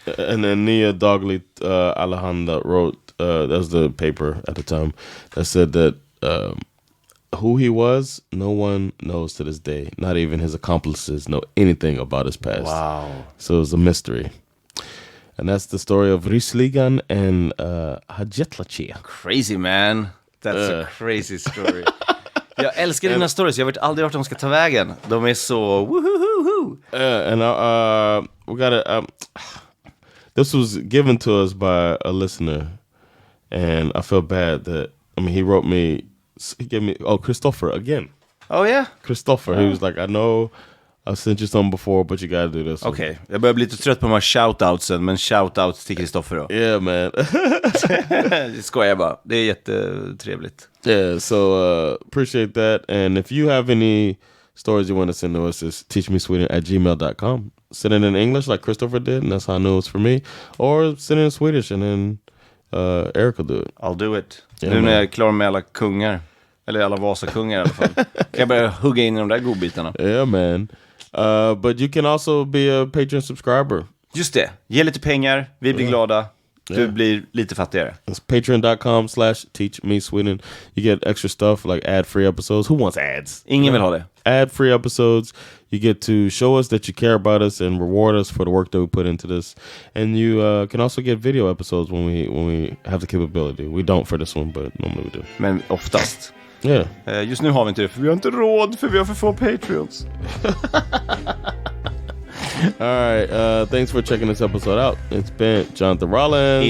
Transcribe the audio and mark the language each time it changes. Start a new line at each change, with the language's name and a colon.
English: And then Nia Dagligt Allehanda wrote, that was the paper at the time, that said that who he was, no one knows to this day. Not even his accomplices know anything about his past. Wow. So it was a mystery. And that's the story of Ryssligan and Hajetlache. Crazy man. That's a crazy story.
Swedish: Jag älskar dina stories. Jag vet aldrig vart de ska ta vägen. De är så woohoo.
English: And we got this was given to us by a listener, and I feel bad that he wrote me. He gave me Christopher again. Oh yeah, Christopher. He was like, I know I've sent you some before, but you gotta do this.
Swedish: Okay, jag börjar bli lite trött på de här shoutoutsen, men shoutouts till Christopher då.
English: Yeah, man.
Swedish: Det skojar bara. Det är jättetrevligt.
English: Yeah, so appreciate that. And if you have any stories you want to send to us, it's teachmesweden@gmail.com. Send it in English like Christopher did, and that's how I knew it was for me. Or send it in Swedish, and then Erik will do it. I'll do it. Yeah,
Swedish: nu när jag är klar med alla kungar. Eller alla Vasakungar i alla fall. Kan jag börja hugga in i de där godbitarna.
English: Yeah, man. But you can also be a Patreon subscriber.
Swedish: Just det. Ge lite pengar. Vi blir glada. Du blir lite fattigare.
English: It's patreon.com/teachmesweden. You get extra stuff like ad-free episodes. Who wants ads?
Swedish: Ingen vill ha det.
English: Ad-free episodes. You get to show us that you care about us and reward us for the work that we put into this. And you can also get video episodes when we have the capability. We don't for this one, but normally we do.
Swedish: Men oftast.
English: Yeah.
Swedish: Just nu har vi inte det, för vi har inte råd, för vi har för få Patreons.
English: All right. Thanks for checking this episode out. It's been Jonathan Rollins,